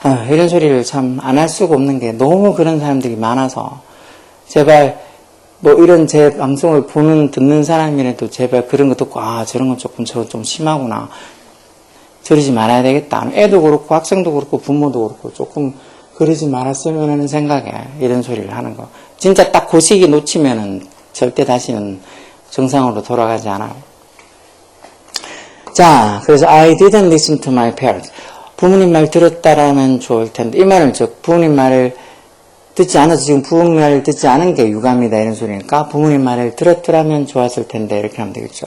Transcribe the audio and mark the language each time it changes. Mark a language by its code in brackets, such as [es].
[ko] 이런 소리를 참 안 할 수가 없는 게 너무 그런 사람들이 많아서 제발 뭐 이런 제 방송을 듣는 사람이라도 제발 그런 거 듣고 저런 건 저건 좀 심하구나. 저러지 말아야 되겠다. 애도 그렇고 학생도 그렇고 부모도 그렇고 조금 그러지 말았으면 하는 생각에 이런 소리를 하는 거. 진짜 딱 그 시기 놓치면은 절대 다시는 정상으로 돌아가지 않아요. 자, 그래서 [en] I didn't listen to my parents. [ko] 부모님 말 들었다라면 좋을 텐데 이 말은 즉 부모님 말을 듣지 않아서 지금 부모님 말을 듣지 않은 게 유감이다 이런 소리니까 부모님 말을 들었더라면 좋았을 텐데 이렇게 하면 되겠죠.